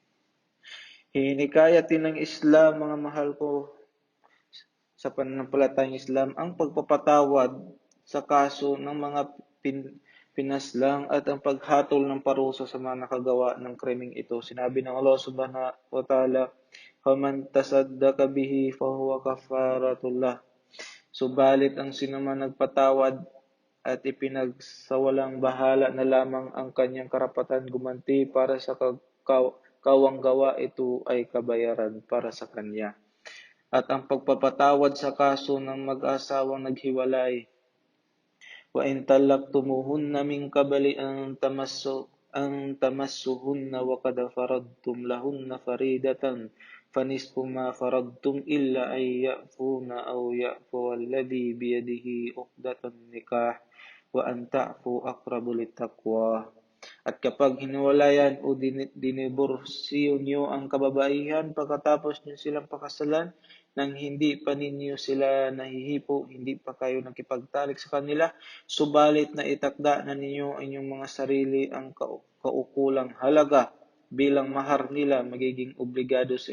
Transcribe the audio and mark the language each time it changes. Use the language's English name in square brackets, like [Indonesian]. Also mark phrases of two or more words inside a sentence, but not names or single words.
[Filipino] Hinikayat din ng Islam, mga mahal ko, sa pananampalatayang Islam, ang pagpapatawad sa kaso ng mga pinaslang at ang paghatol ng parusa sa mga nakagawa ng krimeng ito. Sinabi ng [Arabic] الله سبحانه وتعالى، "فمن تصدق به فهو كفارة له." [Filipino] Subalit ang sinuman nagpatawad at ipinagsawalang bahala na lamang ang kanyang karapatan gumanti para sa kawang gawa, ito ay kabayaran para sa kanya. At ang pagpapatawad sa kaso ng mag-asawang naghiwalay, [Arabic] وإن طلقتموهن من قبل أن تمسوهن وقد فرضتم لهن فريضة فنصف ما فرضتم إلا أن يعفون أو يعفو الذي بيده عقدة النكاح وأن تعفوا أقرب للتقوى. [Filipino] At kapag hiniwalayan o diniborsyo niyo ang kababaihan pagkatapos niyo silang pakasalan, nang hindi pa ninyo sila nahihipo, hindi pa kayo nakipagtalik sa kanila, subalit na itakda na ninyo ang inyong mga sarili ang kaukulang halaga bilang mahar nila, magiging obligado sa